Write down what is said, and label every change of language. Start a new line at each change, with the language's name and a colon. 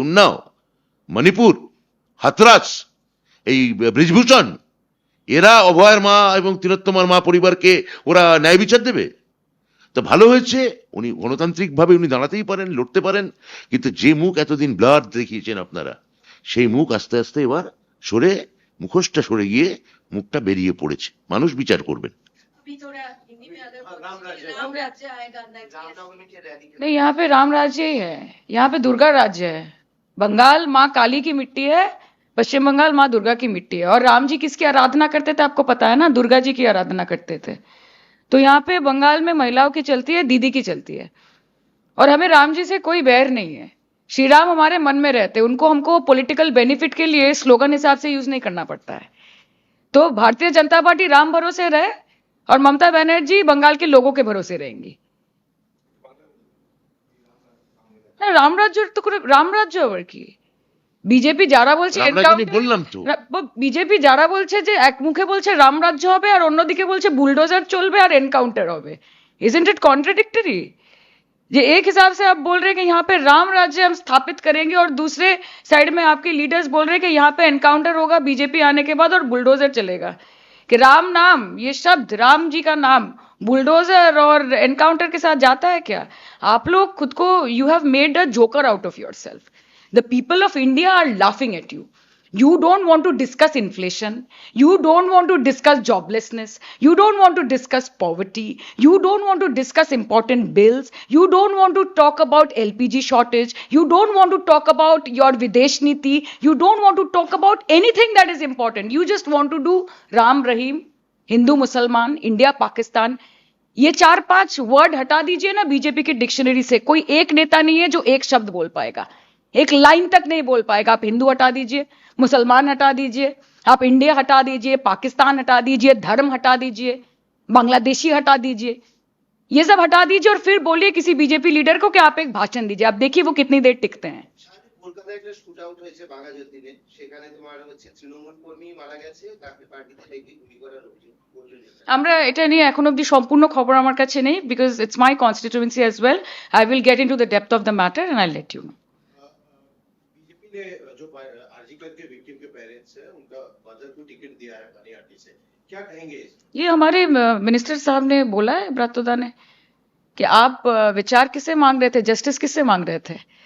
Bangla: উন্নাও, মণিপুর, হাতরাস, এই ব্রিজভূষণ, এরা অভয়ের মা এবং তিলোত্তমার মা পরিবারকে ওরা ন্যায় বিচার দেবে? তো ভালো হয়েছে উনি গণতান্ত্রিক ভাবে উনি দাঁড়াতেই পারেন, লড়তে পারেন, কিন্তু যে মুখ এতদিন ব্লার দেখিয়েছেন আপনারা, সেই মুখ আস্তে আস্তে এবার সরে, মুখোশটা সরে গিয়ে মুখটা বেরিয়ে পড়েছে। মানুষ বিচার করবেন।
Hindi: अभी थोड़ा हिंदी में अगर राम राज्य। राम राज्य आएगा
English: next year.
Hindi: रामनवमी के रैली के नहीं, यहाँ पे राम राज्य ही है, यहाँ पे दुर्गा राज्य है। बंगाल माँ काली की मिट्टी है, पश्चिम बंगाल माँ दुर्गा की मिट्टी है। और राम जी किसकी आराधना करते थे आपको पता है ना? दुर्गा जी की आराधना करते थे। तो यहाँ पे बंगाल में महिलाओं की चलती है, दीदी की चलती है। और हमें राम जी से कोई बैर नहीं है। श्री राम हमारे मन में रहते हैं, उनको हमको पॉलिटिकल बेनिफिट के लिए स्लोगन हिसाब से यूज नहीं करना पड़ता है। तो भारतीय जनता पार्टी राम भरोसे रहे और ममता बनर्जी बंगाल के लोगों के भरोसे रहेंगी।
Bangla: রাম রাজ্যের তো করে রাম রাজ্য আবার কি? বিজেপি যারা বলছে রামরাজ্য বললাম তো। বিজেপি যারা বলছে যে এক মুখে বলছে রাম রাজ্য হবে আর অন্যদিকে বলছে বুলডোজার চলবে আর এনকাউন্টার হবে।
English: Isn't it contradictory?
Hindi: ये एक हिसाब से आप बोल रहे हैं कि यहाँ पे राम राज्य हम स्थापित करेंगे और दूसरे साइड में आपके लीडर्स बोल रहे हैं कि यहाँ पे एनकाउंटर होगा बीजेपी आने के बाद और बुलडोजर चलेगा। कि राम नाम, ये शब्द राम जी का नाम बुलडोजर और एनकाउंटर के साथ जाता है क्या? आप लोग खुद को,
English: You have made a joker out of yourself. The people of India are laughing at you. You don't want to discuss inflation. You don't want to discuss joblessness. You don't want to discuss poverty. You don't want to discuss important bills. You don't want to talk about LPG shortage. You don't want to talk about your Videsh Niti. You don't want to talk about anything that is important. You just want to do Ram Rahim, Hindu Musalman, India Pakistan.
Hindi: ये 4-5 word हटा दीजिए ना BJP की dictionary से। कोई एक नेता नहीं है जो एक शब्द बोल पाएगा, एक लाइन तक नहीं बोल पाएगा। आप हिंदू हटा दीजिए, मुसलमान हटा दीजिए, आप इंडिया हटा दीजिए, पाकिस्तान हटा दीजिए, धर्म हटा दीजिए, बांग्लादेशी हटा दीजिए, ये सब हटा दीजिए और फिर बोलिए किसी बीजेपी लीडर को कि आप एक भाषण दीजिए। आप देखिए वो कितनी देर टिकते हैं।
Bangla: কলকাতায় একটা শুট আউট হয়েছে বাঘাযতীন দিনে, সেখানে তোমার হচ্ছে তৃণমূল কর্মী মারা গেছে, তাকে পার্টিতে থেকে গুলি করার অভিযোগ বললেন। আমরা এটা নিয়ে এখন অবধি সম্পূর্ণ খবর আমার কাছে নেই,
English: Because it's my constituency as well. I will get into the depth of the matter and I let you know.
Hindi: BJP ने जो आरजीकर के विक्टिम के पेरेंट्स हैं उनका मदर को टिकट दिया है बनियाटी से, क्या कहेंगे? ये हमारे मिनिस्टर साहब ने बोला है, ब्रातोदा ने, कि आप विचार किससे मांग रहे थे, जस्टिस किससे मांग रहे थे?